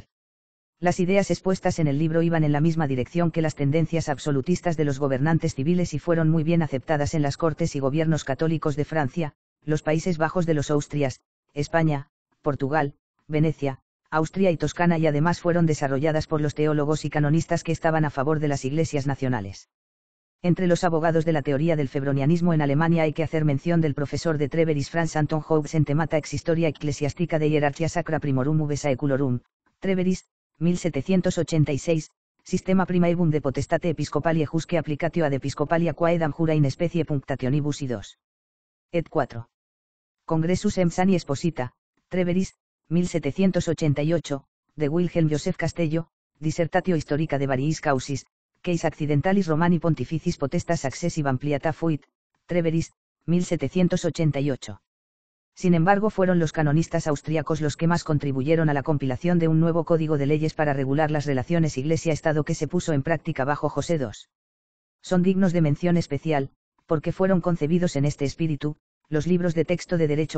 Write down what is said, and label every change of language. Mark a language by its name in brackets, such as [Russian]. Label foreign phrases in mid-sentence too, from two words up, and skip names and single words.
[Spanish] Las ideas expuestas en el libro iban en la misma dirección que las tendencias absolutistas de los gobernantes civiles y fueron muy bien aceptadas en las cortes y gobiernos católicos de Francia, los Países Bajos de los Austrias, España, Portugal, Venecia, Austria y Toscana, y además fueron desarrolladas por los teólogos y canonistas que estaban a favor de las iglesias nacionales. Entre los abogados de la teoría del febronianismo en Alemania hay que hacer mención del profesor de Treveris Franz Anton Hobbes en Themata ex Historia Ecclesiastica de Hierarchia Sacra Primorum uve Saeculorum, Treveris, 1786, Sistema primaevum de potestate episcopali ejusque applicatio ad episcopalia quaedam jura in specie punctationibus i 2. Et 4. Congressus Emsani Esposita, Treveris, 1788, de Wilhelm Joseph Castello, Dissertatio Historica de variis causis, Case Accidentalis Romani Pontificis Potestas Accessive Ampliata Fuit, Treveris, 1788. Sin embargo, fueron los canonistas austríacos los que más contribuyeron a la compilación de un nuevo código de leyes para regular las relaciones Iglesia-Estado que se puso en práctica bajo José II. Son dignos de mención especial, porque fueron concebidos en este espíritu, los libros de texto de derecho